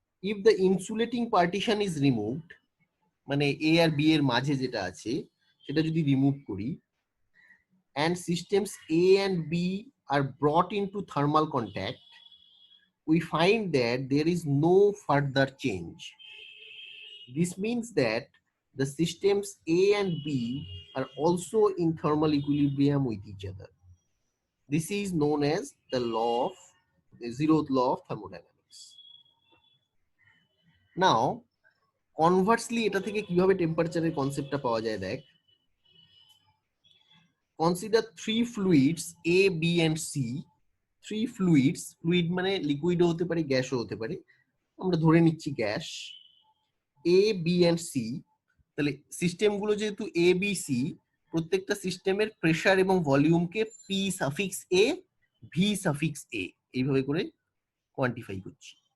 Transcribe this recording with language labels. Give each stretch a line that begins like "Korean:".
English: if the insulating partition is removed,
Bangla: মানে এ আর B এর মাঝে যেটা আছে সেটা যদি রিমুভ করি,
English: and systems A and B are brought into thermal contact, we find that there is no further change. This means that the systems A and B are also in thermal equilibrium with each other. This is known as the zeroth law of thermodynamics. Now, conversely,
Bangla: এটা থেকে কিভাবে টেম্পারেচারের কনসেপ্টটা পাওয়া যায় দেখ।
English: Consider three fluids A, B and C. Three fluids,
Bangla: fluid মানে লিকুইডও হতে পারে, গ্যাসও হতে পারে, আমরা ধরে নিচ্ছি gas, A, B and C। তাহলে সিস্টেমগুলো যেহেতু A, B, C, প্রত্যেকটা সিস্টেমের প্রেসার এবং ভলিউমকে P suffix A, V suffix A এইভাবে করে কোয়ান্টিফাই করছি।